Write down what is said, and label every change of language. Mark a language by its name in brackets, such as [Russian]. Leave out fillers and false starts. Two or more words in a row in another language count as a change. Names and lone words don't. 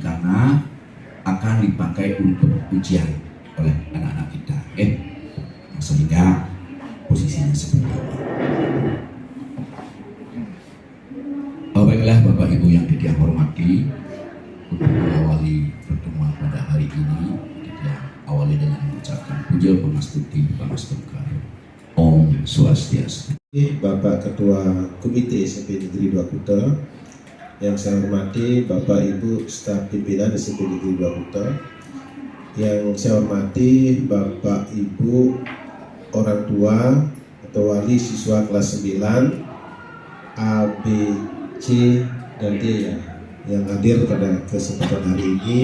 [Indonesian] Karena akan dipakai untuk ujian oleh anak-anak kita, sehingga posisinya seperti ini. Baiklah Bapak Ibu yang kita hormati, untuk mengawali pertemuan pada hari ini kita awali dengan mengucapkan puja pangastuti pangastuti [Balinese] Om Swastiastu. [Indonesian] Bapak Ketua Komite SMP Negeri 2 Kuta, yang saya hormati Bapak Ibu staf pimpinan SMP Negeri 2 Kuta, yang saya hormati Bapak Ibu orang tua atau wali siswa kelas 9 A, B, C dan D yang hadir pada kesempatan hari ini.